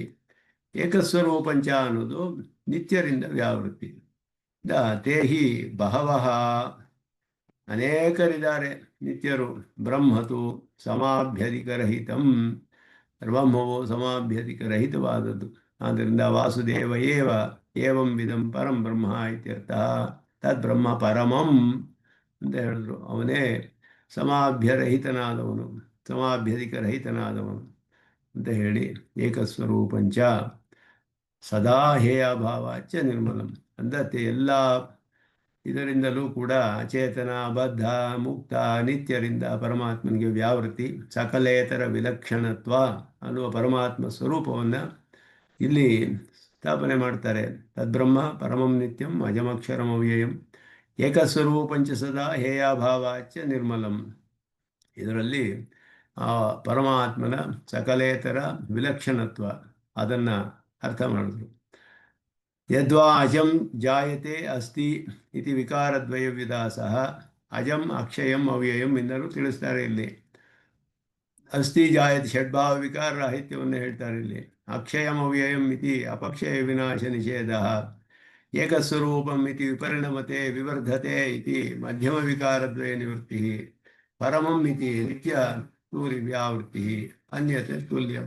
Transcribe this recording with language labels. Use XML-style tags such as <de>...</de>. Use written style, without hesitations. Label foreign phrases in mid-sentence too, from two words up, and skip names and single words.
<kn>ಏಕಸ್ವರೂಪಂಚ ಅನ್ನೋದು ನಿತ್ಯರಿಂದ ವ್ಯಾವೃತ್ತಿ.</kn> <sa>ತೇಹಿ ಬಹವಃ,</sa> <kn>ಅನೇಕರಿದ್ದಾರೆ ನಿತ್ಯರು.</kn> <sa>ಬ್ರಹ್ಮತು ಸಮಾಭ್ಯಧಿಕರಹಿತಂ,</sa> <kn>ಬ್ರಹ್ಮವು ಸಮಾಭ್ಯಧಿಕರಹಿತವಾದದ್ದು.</kn> <sa>ಆದ್ದರಿಂದ ವಾಸುದೇವ ಏವಂ ವಿಧಂ ಪರಂ ಬ್ರಹ್ಮ ಇತ್ಯರ್ಥ. ತದ್ ಬ್ರಹ್ಮ ಪರಮಂ</sa> <kn>ಅಂತ ಹೇಳಿದ್ರು. ಅವನೇ ಸಮಾಭ್ಯರಹಿತನಾದವನು, ಸಮಾಭ್ಯಧಿಕರಹಿತನಾದವನು ಅಂತ ಹೇಳಿ</kn> <sa>ಏಕಸ್ವರೂಪಂಚ ಸದಾ ಹೇಯಾಭಾವಾಚ ನಿರ್ಮಲಂ</sa> <kn>ಅಂದತ್ತೆ. ಎಲ್ಲ ಇದರಿಂದಲೂ ಕೂಡ ಅಚೇತನ ಬದ್ಧ ಮುಕ್ತ ನಿತ್ಯರಿಂದ ಪರಮಾತ್ಮನಿಗೆ ವ್ಯಾವೃತ್ತಿ. ಸಕಲೇತರ ವಿಲಕ್ಷಣತ್ವ ಅನ್ನುವ ಪರಮಾತ್ಮ ಸ್ವರೂಪವನ್ನು ಇಲ್ಲಿ ಸ್ಥಾಪನೆ ಮಾಡ್ತಾರೆ.</kn> <sa>ತದ್ಬ್ರಹ್ಮ ಪರಮಂ ನಿತ್ಯಂ ಅಜಮಕ್ಷರಂ ಅವ್ಯಯಂ ಏಕಸ್ವರೂಪಂಚ ಸದಾ ಹೇಯಾಭಾವಾಚ ನಿರ್ಮಲಂ.</sa> <kn>ಇದರಲ್ಲಿ ಆ ಪರಮಾತ್ಮನ ಸಕಲೇತರ ವಿಲಕ್ಷಣತ್ವ, ಅದನ್ನು ಅರ್ಥ ಮಾಡಿದ್ರು.</kn> <sa>ಯದ್ವಾ ಅಜಂ ಜಾಯತೆ ಅಸ್ತಿ ಇತಿ ವಿಕಾರದ್ವಯ ವಿದಾಸಃ. ಅಜಂ ಅಕ್ಷಯಂ ಅವ್ಯಯಂ</sa> <kn>ಎಂದರೂ ತಿಳಿಸ್ತಾರೆ ಇಲ್ಲಿ.</kn> <sa>ಅಸ್ತಿ ಜಾಯತೆ</sa> <kn>ಷಡ್ಭಾವ ವಿಕಾರ ರಾಹಿತ್ಯವನ್ನು ಹೇಳ್ತಾರೆ ಇಲ್ಲಿ.</kn> <sa>ಅಕ್ಷಯಂ ಅವ್ಯಯಂ ಇತಿ ಅಪಕ್ಷಯ ವಿನಾಶ ನಿಷೇಧ. ಏಕಸ್ವರೂಪಂ ಇತಿ ವಿಪರಿಣಮತೆ ವಿವರ್ಧತೆ ಇತಿ ಮಧ್ಯಮ ವಿಕಾರದ್ವಯ ನಿವೃತ್ತಿ. ಪರಮಂ ಇತಿ ನಿತ್ಯ ಸೂರಿ ವ್ಯಾವೃತ್ತಿ ಅನ್ಯತೆ ತುಲ್ಯಂ.</sa>